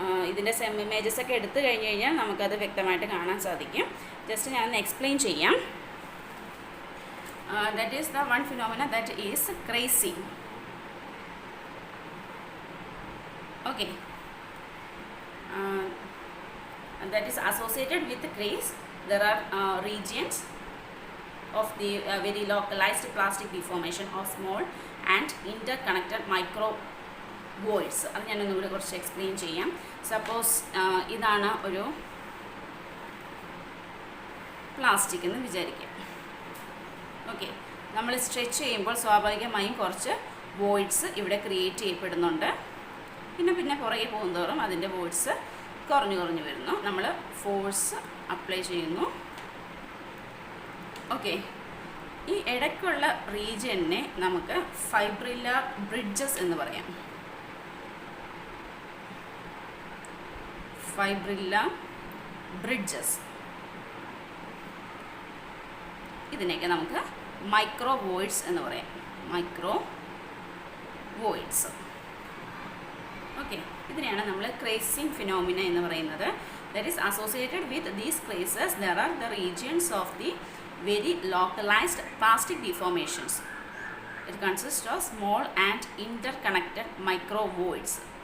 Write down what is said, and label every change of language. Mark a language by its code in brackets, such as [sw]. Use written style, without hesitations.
[ml] ഇതിൻ്റെ ഇമേജസ് ഒക്കെ എടുത്തു കഴിഞ്ഞ് കഴിഞ്ഞാൽ നമുക്കത് വ്യക്തമായിട്ട് കാണാൻ സാധിക്കും. ജസ്റ്റ് ഞാനൊന്ന് എക്സ്പ്ലെയിൻ ചെയ്യാം. [en] That is the one phenomena that is crazing. Okay, that is associated with craze. There are regions of the very localized plastic deformation of small and interconnected micro voids. [ml] അത് ഞാനൊന്നുകൂടി കുറച്ച് എക്സ്പ്ലെയിൻ ചെയ്യാം. Suppose ഇതാണ് ഒരു plastic എന്ന് വിചാരിക്കാം. Okay, നമ്മൾ stretch ചെയ്യുമ്പോൾ സ്വാഭാവികമായും കുറച്ച് വോയിഡ്സ് ഇവിടെ ക്രിയേറ്റ് ചെയ്യപ്പെടുന്നുണ്ട്. പിന്നെ പുറകെ പോകുന്തോറും അതിൻ്റെ വോയിഡ്സ് കുറഞ്ഞു കുറഞ്ഞു വരുന്നു. നമ്മൾ ഫോഴ്സ് അപ്ലൈ ചെയ്യുന്നു. ഓക്കെ, ഈ ഇടയ്ക്കുള്ള റീജിയനെ നമുക്ക് ഫൈബ്രില്ലർ ബ്രിഡ്ജസ് എന്ന് പറയാം. ഫൈബ്രില്ലർ ബ്രിഡ്ജസ്, ഇതിനെയൊക്കെ നമുക്ക് മൈക്രോ വോയിഡ്സ് എന്ന് പറയാം. Micro voids. ഓക്കെ, ഇതിനെയാണ് നമ്മൾ ക്രേസിംഗ് ഫിനോമിന എന്ന് പറയുന്നത്. [en] That is associated with these crazes there are the regions of the very localized plastic deformations. It consists of small and interconnected micro voids.